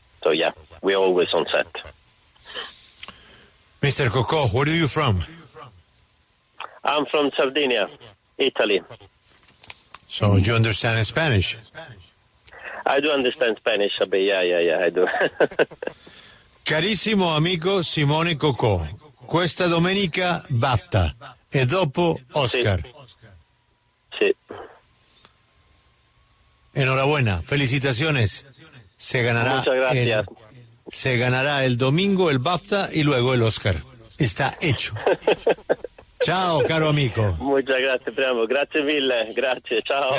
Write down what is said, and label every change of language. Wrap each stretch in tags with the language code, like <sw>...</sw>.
<en>So yeah, we're always on set. Mr. Coco, where are you from? I'm from Sardinia, Italy. So you understand Spanish? I do understand Spanish a bit, yeah, I do.</en> <it>Carissimo amico Simone Coco, questa domenica BAFTA e dopo Oscar.</it> <es>Sí. Enhorabuena, felicitaciones. Se ganará. Muchas gracias. Se ganará el domingo el BAFTA y luego el Oscar. Está hecho.</es> <it>Ciao, caro amico.</it> <es>Muchas gracias, primo.</es> <it>Grazie mille. Grazie, ciao.</it>